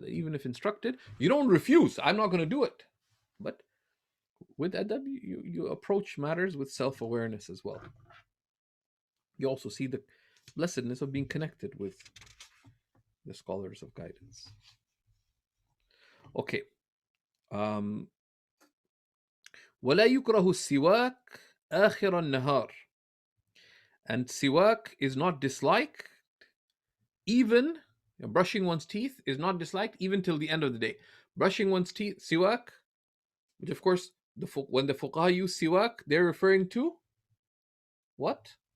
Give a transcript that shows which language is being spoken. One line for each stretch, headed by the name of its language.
English: That even if instructed, you don't refuse. I'm not going to do it. But with adab, you approach matters with self-awareness as well. You also see the blessedness of being connected with the scholars of guidance. Okay.
Arabic: ولا يكره السواك آخر النهار.
English: And siwak is not disliked, even brushing one's teeth is not disliked even till the end of the day. Brushing one's teeth, siwak, which of course, when the fuqaha use siwak, they're referring to what?